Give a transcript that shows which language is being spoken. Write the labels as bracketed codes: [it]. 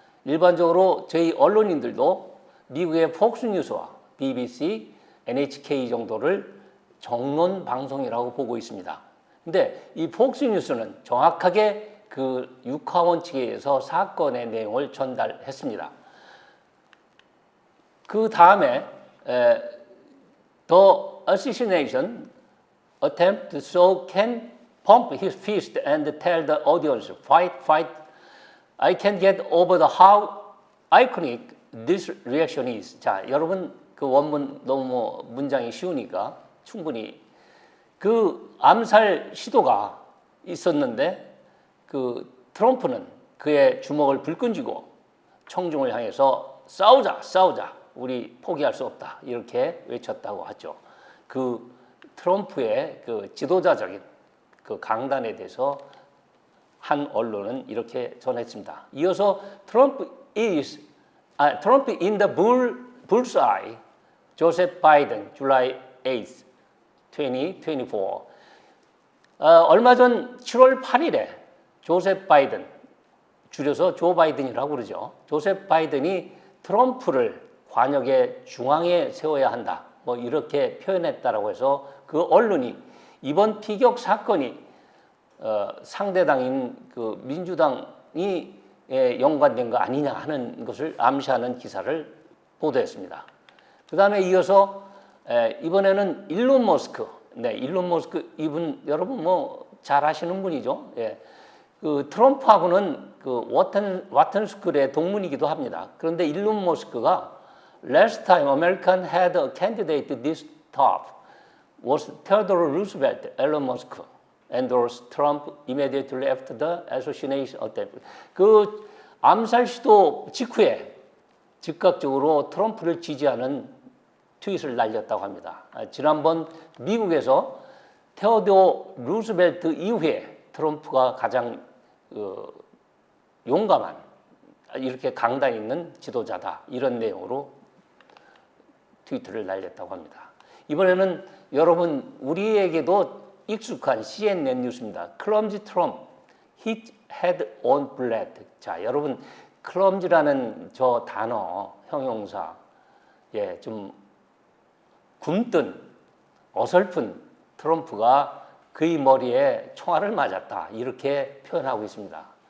[ko] 일반적으로 저희 언론인들도 미국의 폭스 뉴스와 BBC, NHK 정도를 정론 방송이라고 보고 있습니다. 근데 이 폭스 뉴스는 정확하게 그 육하원 측에서 사건의 내용을 전달했습니다. 그 다음에 [en] The assassination attempt so can pump his fist and tell the audience, fight, fight. I can't get over the how iconic this reaction is. [ko] 자, 여러분 그 원문 너무 문장이 쉬우니까 충분히 그 암살 시도가 있었는데 그 트럼프는 그의 주먹을 불끈 쥐고 청중을 향해서 싸우자, 싸우자. 우리 포기할 수 없다. 이렇게 외쳤다고 하죠. 그 트럼프의 그 지도자적인 그 강단에 대해서 한 언론은 이렇게 전했습니다. 이어서 [en] Trump in the bullseye, Joseph Biden, July 8th, 2024. [ko] 얼마 전 7월 8일에 조셉 바이든, 줄여서 조 바이든이라고 그러죠. 조셉 바이든이 트럼프를 관역의 중앙에 세워야 한다. 뭐 이렇게 표현했다라고 해서 그 언론이 이번 피격 사건이 상대당인 그 민주당이 연관된 거 아니냐 하는 것을 암시하는 기사를 보도했습니다. 그 다음에 이어서 이번에는 일론 머스크. 네, 일론 머스크 이분 여러분 뭐 잘 아시는 분이죠. 예. 그 트럼프하고는 그 와튼 스쿨의 동문이기도 합니다. 그런데 일론 머스크가 [en] Last time American had a candidate this tough was Theodore Roosevelt, Elon Musk endorsed Trump immediately after the assassination attempt. [ko] 그 암살 시도 직후에 즉각적으로 트럼프를 지지하는 트윗을 날렸다고 합니다. 지난번 미국에서 테오도어 루스벨트 이후에 트럼프가 가장 용감한 이렇게 강단 있는 지도자다. 이런 내용으로 트위터를 날렸다고 합니다. 이번에는 여러분 우리에게도 익숙한 CNN 뉴스입니다. [en] 클럼지 트럼프 hit head on blood. [ko] 자, 여러분 클럼지라는 저 단어 형용사 좀 굼뜬 어설픈 트럼프가 그의 머리에 총알을 맞았다. 이렇게 표현하고 있습니다.